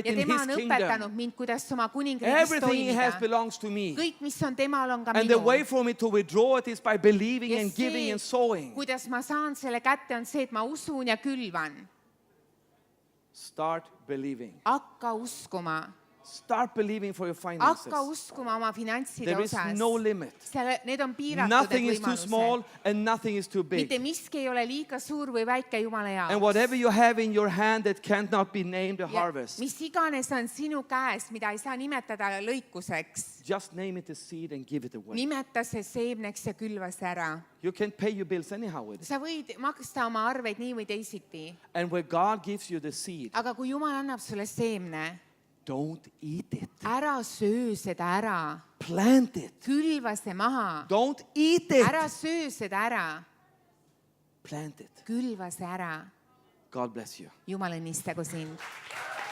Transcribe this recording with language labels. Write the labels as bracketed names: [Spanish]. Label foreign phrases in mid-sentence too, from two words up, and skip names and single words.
[Estonian] ja [English] in [Estonian] tema [English] His [Estonian] on [English] kingdom. [Estonian] õpetanud mind, kuidas oma kuningriigis [English] Everything He has [Estonian] toimida. [English] belongs to me. [Estonian] kõik, mis on temal, on ka [English] And the way [Estonian] minu. [English] for me to withdraw it is by believing [Estonian] ja [English] and giving and sowing. [Estonian] kuidas ma saan selle kätte, on see, et ma usun ja külvan. [English] Start believing. [Estonian] hakka uskuma. [English] Start believing for your finances. [Estonian] hakka uskuma oma finantside [English] There is [Estonian] osas. [English] no limit. [Estonian] Need on piiratud [English] Nothing [Estonian] need [English] is too [Estonian] võimalused. [English] small and nothing is too [Estonian] mitte [English] big. [Estonian] miski ei ole liiga suur või väike Jumala [English] And [Estonian] jaoks. [English] whatever you have in your hand that cannot be named a [Estonian] Ja [English] harvest, [Estonian] mis iganes on sinu käes, mida ei saa nimetada lõikuseks, [English] just name it a seed and give it away. [Estonian] nimeta see seemneks ja külva see ära. [English] You can pay your bills anyhow with it. [Estonian] sa võid maksta oma arveid nii või teisiti, [English] And when God gives you the seed, [Estonian] aga kui Jumal annab sulle seemne, [English] don't eat it. [Estonian] ära söö seda ära, [English] Plant it. [Estonian] külva see maha, [English] Don't eat it. [Estonian] ära söö seda ära, [English] Plant it. [Estonian] külva see ära. [English] God bless you. [Estonian] Jumal õnnistagu sind.